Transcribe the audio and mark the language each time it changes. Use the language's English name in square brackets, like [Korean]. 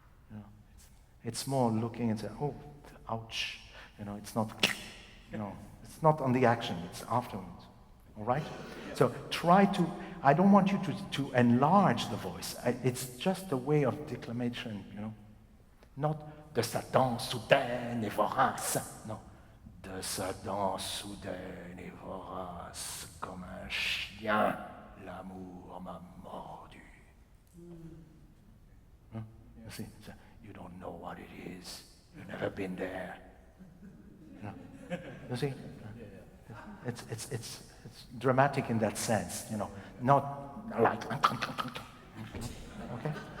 [English] You know, it's more looking and saying, oh, ouch. You know, it's not, you know, it's not on the action, it's afterwards. All right? So try to, I don't want you to enlarge the voice. It's just a way of declamation, you know. [French] Not de sa dent soudaine et vorace. No. De sa dent soudaine et vorace, comme un chien, l'amour m'a mordu. Huh? [English] You see, so you don't know what it is. You've never been there. You know? You see? It's dramatic in that sense, you know, not like, okay?